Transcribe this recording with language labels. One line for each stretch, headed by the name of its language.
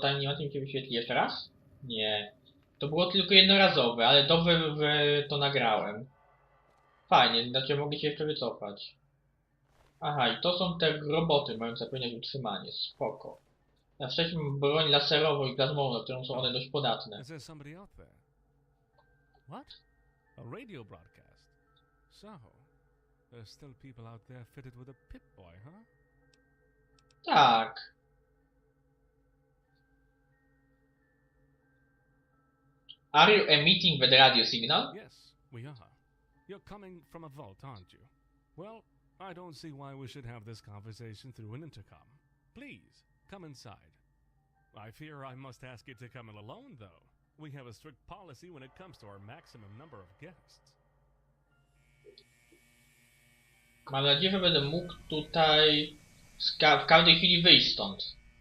Polish: Tam nie ma tym się wyświetli jeszcze raz? Nie. To było tylko jednorazowe, ale dobrze, że to nagrałem. Fajnie, znaczy mogę się jeszcze wycofać. Aha, i to są te roboty mające zapewniać utrzymanie. Spoko. Na szczęście mam broń laserową i plazmową, na którą są one dość podatne.
English: Is there somebody out there? What? A radio broadcast? So, there's still people out there fitted with a Pip-Boy, huh?
Polish: Tak.
English: Are you emitting the radio signal? Yes, we are. You're coming from a vault, aren't you? Well, I don't see why we should have this conversation through an intercom. Please, come inside. I fear I must ask you to come in alone, though. We have a strict policy when it comes to our maximum number of guests.
Polish: Mam nadzieję, że będę mógł tutaj w każdej chwili wyjść stąd.